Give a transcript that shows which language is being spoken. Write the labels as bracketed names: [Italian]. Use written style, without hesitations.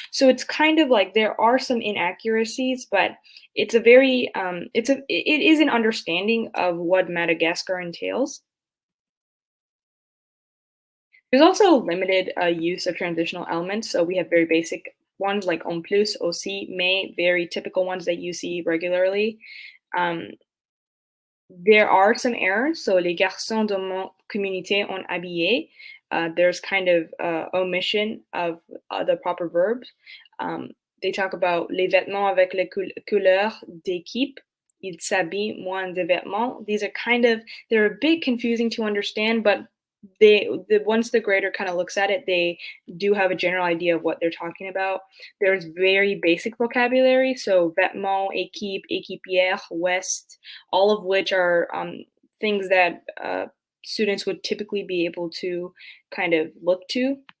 [English] So it's kind of like there are some inaccuracies, but it's a very it is an understanding of what Madagascar entails. There's also limited use of transitional elements, so we have very basic ones like [French] en plus, aussi, mais, [English] very typical ones that you see regularly. There are some errors, so [French] les garçons de mon communauté ont habillé. [English] There's kind of omission of the proper verbs. They talk about [French] les vêtements avec les couleurs d'équipe. Ils s'habillent moins de vêtements. [English] These are they're a bit confusing to understand, but once the grader kind of looks at it, they do have a general idea of what they're talking about. There's very basic vocabulary, so [French] vêtements, équipe, équipière, ouest, [English] all of which are things that students would typically be able to kind of look to.